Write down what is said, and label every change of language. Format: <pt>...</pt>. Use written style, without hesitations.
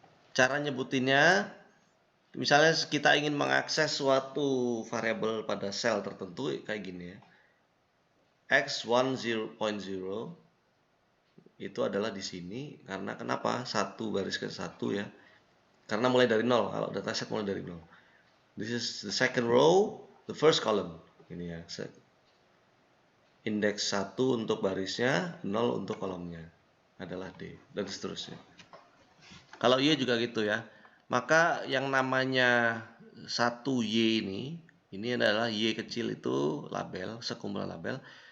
<id>Cara nyebutinnya, misalnya kita ingin mengakses suatu variabel pada sel tertentu kayak gini ya. X10.0 itu adalah di sini karena kenapa? Satu baris ke satu ya. Karena mulai dari 0, kalau dataset mulai dari 0.</id> <en>This is the second row, the first column.</en> <id>Ini ya. Indeks 1 untuk barisnya, 0 untuk kolomnya. Adalah D dan seterusnya. Kalau Y juga gitu ya. Maka yang namanya 1Y ini adalah Y kecil itu label, sekumpulan label.</id>